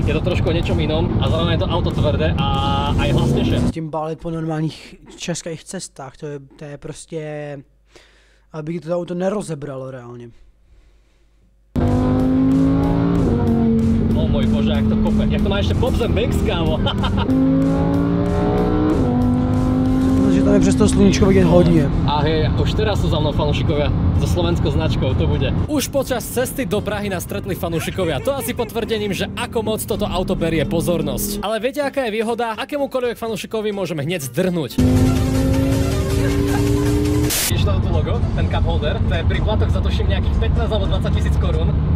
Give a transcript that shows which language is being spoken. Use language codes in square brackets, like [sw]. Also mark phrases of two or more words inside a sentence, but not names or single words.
[sk] Je to trošku o niečom inom a zároveň je to auto tvrdé a aj hlasnejšie. [cs] S tím bálit po normálních českých cestách, to je prostě, aby to auto nerozebralo reálně. [sk] O môj bože, jak to kope. [cs] Jak to má ešte Bob's and Banks, kámo. Protože tam je přes to sluníčko vidět hodně. [sk] A hej, už teraz sú za mnou fanúšikovia so slovenskou značkou, to bude. Už počas cesty do Prahy nás stretli fanúšikovia. To asi potvrdením, že ako moc toto auto berie pozornosť. Ale viete, aká je výhoda? Akémukoľvek fanúšikovi môžeme hneď zdrhnúť. Vidíš to tu logo, ten cup holder, to je príplatok za tuším nejakých 15 alebo 20 000 korún.